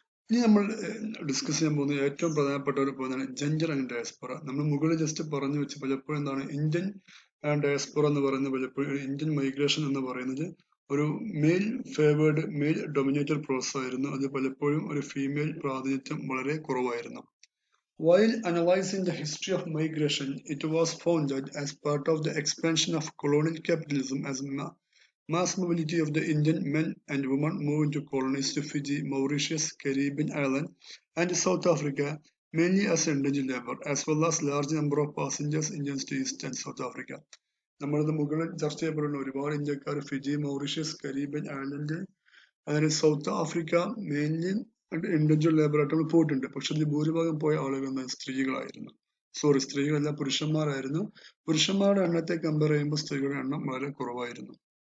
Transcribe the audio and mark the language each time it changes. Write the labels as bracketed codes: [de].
[ml] ഇനി നമ്മൾ ഡിസ്കസ് ചെയ്യാൻ പോകുന്ന ഏറ്റവും പ്രധാനപ്പെട്ട ഒരു പോയിന്റാണ് ജെൻഡർ ആൻഡ് ഡയസ്പോറ. നമ്മൾ മുകളിൽ ജസ്റ്റ് പറഞ്ഞു വെച്ച് പലപ്പോഴും എന്താണ് ഇന്ത്യൻ ഡയസ്പോറ എന്ന് പറയുന്നത്, പലപ്പോഴും ഇന്ത്യൻ മൈഗ്രേഷൻ എന്ന് പറയുന്നത് ഒരു mail favoured mail dominated process ആയിരുന്നു. അത് പലപ്പോഴും ഒരു ഫീമെയിൽ പ്രാതിനിധ്യം വളരെ കുറവായിരുന്നു. [en] While analyzing the history of migration, it was found that as part of the expansion of colonial capitalism, as mass mobility of the Indian men and women moved into colonies to Fiji, Mauritius, Caribbean islands, and South Africa, mainly as indigent labor, as well as large number of passengers Indians to East and South Africa. [ml] നമ്മളത് മുകളിൽ ചർച്ച ചെയ്യപ്പെടുന്ന ഒരുപാട് ഇന്ത്യക്കാർ Fiji, Mauritius, Caribbean island, അതായത് south Africa, mainly individual labour ആയിട്ട് പോയിട്ടുണ്ട്. പക്ഷെ ഇതിൽ ഭൂരിഭാഗം പോയ ആളുകൾ സ്ത്രീകളായിരുന്നു. സ്ത്രീകളല്ല, പുരുഷന്മാരായിരുന്നു. പുരുഷന്മാരുടെ എണ്ണത്തെ കമ്പയർ ചെയ്യുമ്പോൾ സ്ത്രീകളുടെ എണ്ണം വളരെ കുറവായിരുന്നു.